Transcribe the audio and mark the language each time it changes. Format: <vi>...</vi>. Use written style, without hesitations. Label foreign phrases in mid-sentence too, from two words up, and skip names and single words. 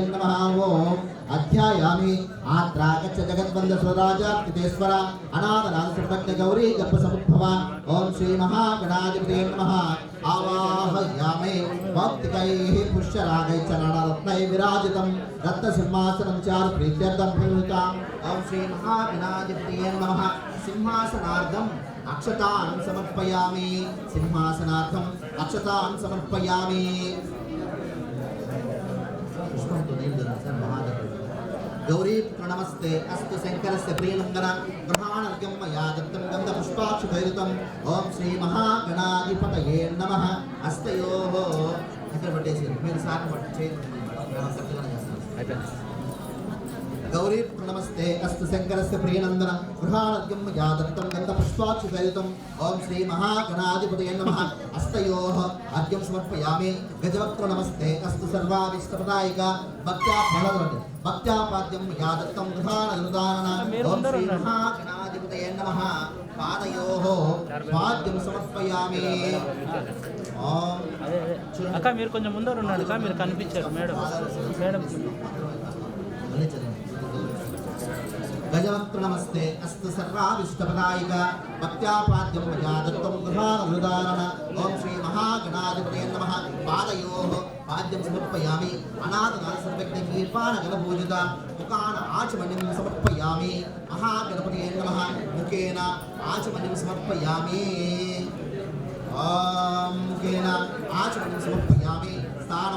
<sa>नमः ओम अध्यायामि आत्रागच्छ जगद्वंद स्वराजातितेश्वर अनाथनाथ सर्वज्ञ गौरी गर्भसमुद्भव ओम श्री महागणाधिपतये नमः आवाहयामि भक्तिकैः पुष्यरागैश्च नानारत्नैः विराजितं रत्नसिंहासनं चारु प्रीत्यर्थं प्रयुक्तम् ओम श्री महागणाधिपतये नमः सिंहासनार्धम् अक्षतान् समर्पयामि सिंहासनार्थम् अक्षतान् समर्पयामि पुष्पं तु नैवेद्यं महादेव गौरी प्रणमस्ते अस्तु शंकरस्य प्रियलिंगन ग्रहाणर्घ्यं मया दत्तं गन्धपुष्पाक्षुभैरुतम् ओम श्री महागणाधिपतये नमः हस्तयोः</sa> <te>ఇక్కడ పట్టేసి మీరు సార్ పట్టే</te> <sa>गौरी प्रणमस्ते अस्तु शंकरस्य प्रियनंदन गृहाणर्घ्यं मया दत्तं गन्धपुष्पाक्षुभैरुतम् ओम श्री महागणाधिपतये नमः हस्तयोः अर्घ्यं समर्पयामि गजवक्त्र नमस्ते अस्तु सर्वाभीष्टप्रदायिक भक्त्यापाद्यं मया दत्तं गृहाणनुदानन ओम श्री महागणाधिपतये नमः पादयोः पाद्यं समर्पयामि ओम</sa> <te>అక్క మీరు కొంచెం ముందర ఉన్నాడు అక్క మీరు కనిపించారు మేడం మేడం</te> <sa>गजवक्त्र नमस्ते अस्तु सर्वाभीष्टप्रदायिक भक्त्यापाद्यं मया दत्तं गृहाणनुदानन ओम श्री महागणाधिपतये नमः पादयोः पाद्यं समर्पयामि अनाथनाथसर्वज्ञं निर्वाणगणपूजित मुखान आचमनीं समर्पयामि महागणपतये नमः मुखेन आचमनीं समर्पयामि मुखेन आचमनीं समर्पयामि स्थानं</sa>